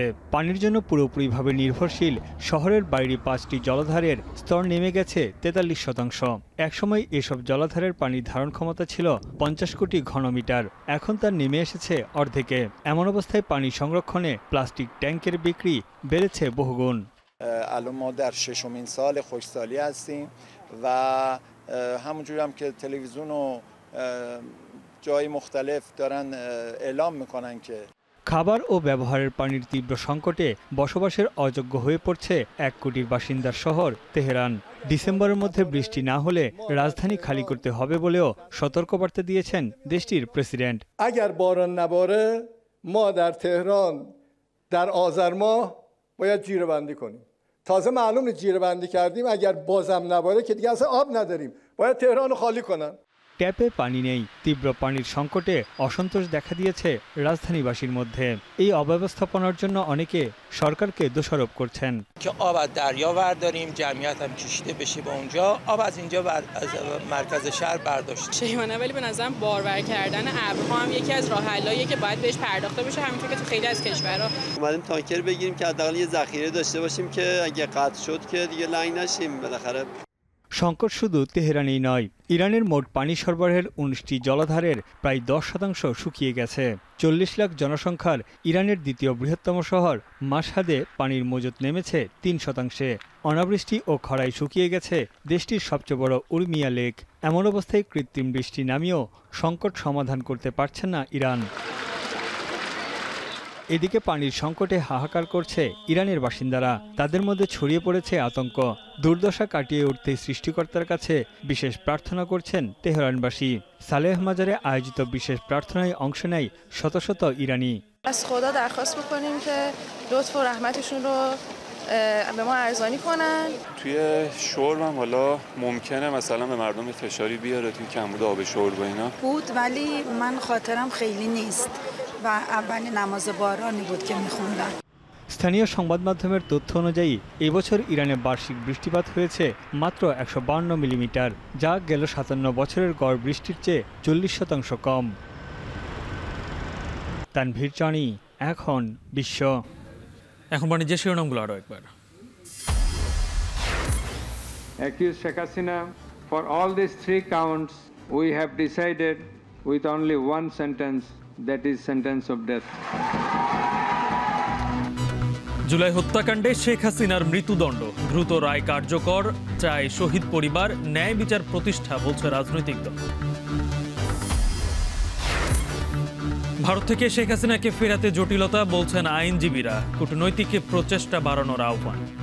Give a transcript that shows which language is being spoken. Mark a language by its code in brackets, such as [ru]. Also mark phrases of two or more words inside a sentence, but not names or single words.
[bn] পানির জন্য পুরোপুরিভাবে নির্ভরশীল শহরের বাইরে 5টি জলাধারের স্তর নেমে গেছে 43%। একসময় এসব জলাধারের পানির ধারণ ক্ষমতা ছিল 50 কোটি ঘনমিটার, এখন তার নেমে এসেছে অর্ধেকে। এমন অবস্থায় পানি সংরক্ষণে প্লাস্টিক ট্যাঙ্কের বিক্রি বেড়েছে বহুগুণ। [fa] الان ما در 6مین سال خشکسالی هستیم و همونجوری هم که تلویزیون و جای مختلف دارن اعلام میکنن که [bn] খাবার ও ব্যবহারের পানির তীব্র সংকটে বসবাসের অযোগ্য হয়ে পড়ছে 1 কোটির বাসিন্দার শহর তেহরান। ডিসেম্বরের মধ্যে বৃষ্টি না হলে রাজধানী খালি করতে হবে বলেও সতর্কবার্তা দিয়েছেন দেশটির প্রেসিডেন্ট। [fa] اگر باران نباره ما در تهران در آذر ماه باید جیره‌بندی کنیم. تازه معلومه جیره‌بندی کردیم اگر بازم نباره که دیگه اصلا آب نداریم. باید تهران رو خالی کنن. [bn] ট্যাপে পানি নেই। তীব্র পানির সংকটে অসন্তোষ দেখা দিয়েছে রাজধানীবাসীর মধ্যে। এই অব্যবস্থাপনার জন্য অনেকে সরকারকে দোষারোপ করছেন। [fa] که آب از دریا برداریم، جمعیت هم کشیده بشه به اونجا، آب از اینجا از مرکز شهر برداشت. شیمانه ولی به نظرم بارور کردن ابرها هم یکی از راه حلاییه که باید بهش پرداخته بشه، همونطور که تو خیلی از کشورها. اومدیم تانکر بگیریم که حداقل یه ذخیره داشته باشیم که اگه قطع شد که دیگه لنگ نشیم بالاخره। [bn] সংকট শুধু তেহরানেই নয়, ইরানের মোট পানি সরবরাহের 19টি জলাধারের প্রায় 10% শুকিয়ে গেছে। 40 লাখ জনসংখ্যার ইরানের দ্বিতীয় বৃহত্তম শহর মাশহাদে পানির মজুত নেমেছে 3%। অনাবৃষ্টি ও খরায় শুকিয়ে গেছে দেশটির সবচেয়ে বড় উর্মিয়া লেক। এমন অবস্থায় কৃত্রিম বৃষ্টি নামিয়েও সংকট সমাধান করতে পারছে না ইরান। এদিকে পানির সংকটে হাহাকার করছে ইরানের বাসিন্দারা। তাদের মধ্যে ছড়িয়ে পড়েছে আতঙ্ক। দুর্দশা কাটিয়ে উঠতে সৃষ্টিকর্তার কাছে বিশেষ প্রার্থনা করছেন তেহরানবাসী। সালেহ মাজারে আয়োজিত বিশেষ প্রার্থনায় অংশ নেয় শত শত ইরানি। [fa] از خدا درخواست می‌کنیم که لطف و رحمتشون رو به ما ارزانی کنن. توی شرب هم حالا ممکنه مثلا به مردم فشاری بیاره توی کمبود آب شرب و اینا. بود ولی من خاطرم خیلی نیست و اولین نماز بارانی بود که می‌خوندم. [bn] স্থানীয় সংবাদ মাধ্যমের তথ্য অনুযায়ী এবছর ইরানে বার্ষিক বৃষ্টিপাত হয়েছে মাত্র 152 মিলিমিটার, যা গেল 57 বছরের গড় বৃষ্টির চেয়ে 40% কম। তানভীর চানি, এখন বিশ্ব। এখন বাণিজ্যের শিরোনামগুলো আরও একবার। [en] Accused Sheikh Hasina, for all these 3 counts, we have decided with only one sentence, that is sentence of death. [bn] জুলাই হত্যাকাণ্ডে শেখ হাসিনার মৃত্যুদণ্ড, দ্রুত রায় কার্যকর চায় শহীদ পরিবার, ন্যায় বিচার প্রতিষ্ঠা বলছে রাজনৈতিক দল। ভারত থেকে শেখ হাসিনাকে ফেরাতে জটিলতা বলছেন আইনজীবীরা, কূটনৈতিক প্রচেষ্টা বাড়ানোর আহ্বান।